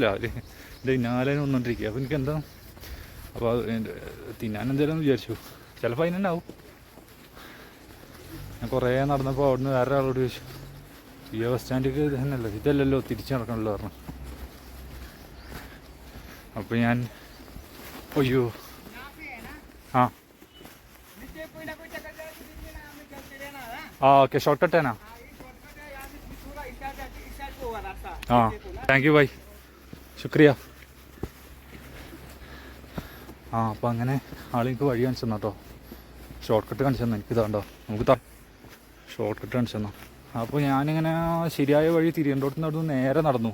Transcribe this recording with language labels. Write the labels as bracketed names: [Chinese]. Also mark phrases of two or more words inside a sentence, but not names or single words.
[Malayalam] അവർ എൻ്റെ പിന്നാലെ വന്നുകൊണ്ടിരിക്കുക. അപ്പോൾ എനിക്കെന്താ, അപ്പോൾ തിന്നാൻ എന്തെങ്കിലും വിചാരിച്ചു. ചിലപ്പോൾ അതിനുണ്ടാവും. ഞാൻ കുറേ നടന്നപ്പോൾ അവിടുന്ന് വേറെ ആളോട് ചോദിച്ചു, PO ബസ് സ്റ്റാൻഡിലേക്ക് തന്നെയല്ലോ, ഇതല്ലല്ലോ തിരിച്ച് നടക്കണമല്ലോ പറഞ്ഞു. അപ്പോൾ ഞാൻ അയ്യോ [Hindi] ओके शॉर्टकट है ना. [English] हाँ thank you bye, ശുക്രിയ. [Malayalam] അപ്പോൾ അങ്ങനെ ആളെനിക്ക് വഴി കാണിച്ചു തന്നു കേട്ടോ. ഷോർട്ട് കട്ട് കാണിച്ചു തന്നു. എനിക്കിതാണ്ടോ, നമുക്ക് ഷോർട്ട് കട്ട് കാണിച്ചു തന്നു. അപ്പോൾ ഞാനിങ്ങനെ ശരിയായ വഴി തിരിയേണ്ടോടത്ത് നിന്ന് അവിടുന്ന് നേരെ നടന്നു.